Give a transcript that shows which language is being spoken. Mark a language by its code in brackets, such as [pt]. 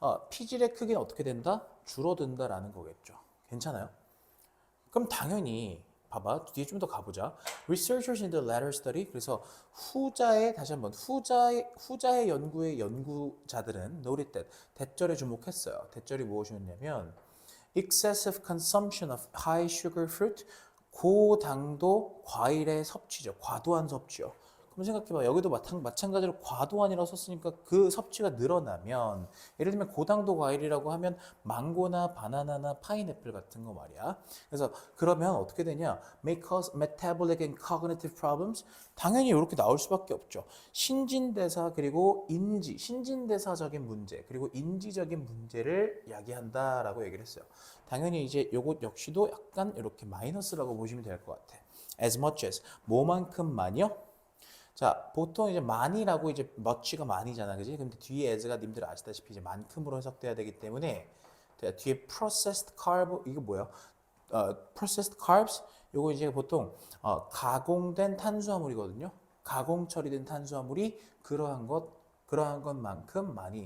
[ko] 피질의 크기는 어떻게 된다? 줄어든다라는 거겠죠. 괜찮아요? 그럼 당연히 봐봐 뒤에 좀 더 가보자. [en] Researchers in the latter study [ko] 그래서 후자의 다시 한번 후자의 연구의 연구자들은 [en] noted that [ko] 대절에 주목했어요. 대절이 무엇이었냐면 [en] excessive consumption of high sugar fruit [ko] 고당도 과일의 섭취죠. 과도한 섭취요. 그럼 생각해봐. 여기도 마찬가지로 과도한이라고 썼으니까 그 섭취가 늘어나면 예를 들면 고당도 과일이라고 하면 망고나 바나나나 파인애플 같은 거 말이야. 그래서 그러면 어떻게 되냐? [en] May cause metabolic and cognitive problems. [ko] 당연히 이렇게 나올 수밖에 없죠. 신진대사 그리고 신진대사적인 문제 그리고 인지적인 문제를 야기한다라고 얘기를 했어요. 당연히 이제 요것 역시도 약간 이렇게 마이너스라고 보시면 될 것 같아. [en] As much as [ko] 뭐만큼만요? 자, 보통 이제 많이라고 이제 much가 많이잖아, 그지? 근데 뒤에 as가 님들 아시다시피 이제 만큼으로 해석돼야 되기 때문에 뒤에 [en] processed carb [ko] 이거 뭐야? [en] processed carbs [ko] 요거 이제 보통 가공된 탄수화물이거든요. 가공 처리된 탄수화물이 그러한 것만큼 많이.